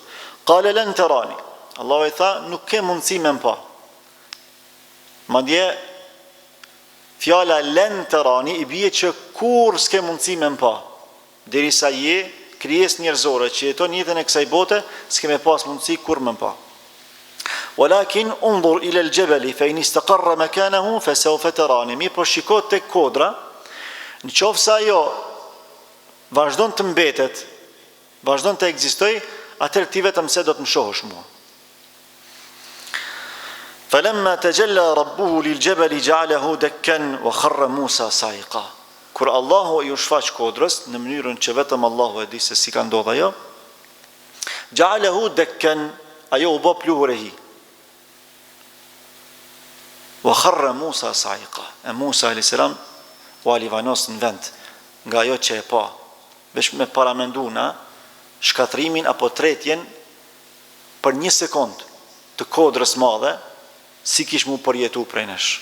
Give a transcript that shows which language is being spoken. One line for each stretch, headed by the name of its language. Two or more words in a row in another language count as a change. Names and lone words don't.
Arabic: "قال لن تراني",
Albanian: Allahu i tha: "Nuk ke mundësi me më pa." Madje fjala
Arabic: لن تراني
Albanian: i bie që kur s'ke mundësi me më pa, derisa je krijesë njerëzore që jeton jetën e kësaj bote, s'ke me pas mundësi kur me më pa.
Arabic: "ولكن انظر إلى الجبل فإن استقر مكانه فسوف تراني",
Albanian: mi po shiko tek kodra, në qoftë se ajo vazhdon të mbetet, vazhdon të ekzistoj, atëherë ti vetëm se do të më shohësh mua.
Arabic: "فلما تجلى ربه للجبل جعله دكا وخر موسى صعقا."
Albanian: Kur Allahu i u shfaq kodrës në mënyrën që vetëm Allahu e di se si ka ndodhur ajo,
Arabic: جعله دكا,
Albanian: ajo u bë pluhur e hi.
Arabic: وخر موسى صعقا.
Albanian: E Musa
Arabic: عليه السلام
Albanian: u alivanos në vend nga ajo që e pa, veç me paramendu na shkatrimin apo tretjen për 1 sekond të kodrës madhe, si kish mu përjetu prej nesh.